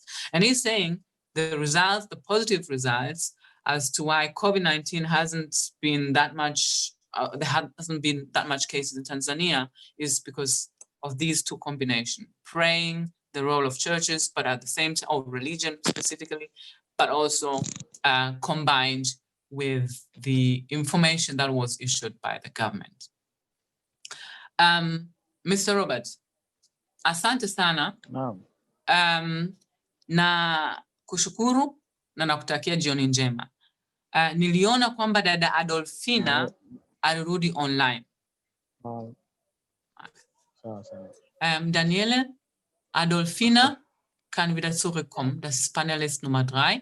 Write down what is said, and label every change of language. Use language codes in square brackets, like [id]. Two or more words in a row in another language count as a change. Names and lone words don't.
[en] And he's saying the positive results as to why COVID-19 hasn't been that much, there hasn't been that much cases in Tanzania is because of these two combinations: praying, the role of churches, but at the same time, or religion specifically, but also combined with the information that was issued by the government. [sw] Mr. Robert, asante sana. Na kushukuru na nakutakia jioni njema. Niliona kwamba dada Adolfina alirudi online. [de] Daniela, Adolfina kann wieder zurückkommen. Das ist Panelist Nummer 3.